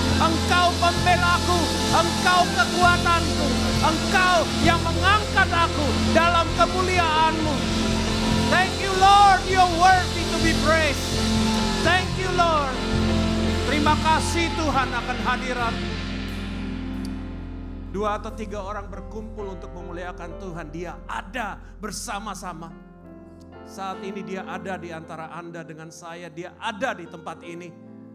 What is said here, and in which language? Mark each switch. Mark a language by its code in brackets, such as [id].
[id] Engkau pembelaku, Engkau kekuatanku, Engkau yang mengangkat aku dalam kemuliaan-Mu. [en] Thank you Lord, you're worthy to be praised. Thank you Lord. [id] Terima kasih Tuhan akan hadirat-Mu. 2 atau 3 orang berkumpul untuk memuliakan Tuhan, Dia ada bersama-sama. Saat ini Dia ada di antara Anda dengan saya, Dia ada di tempat ini.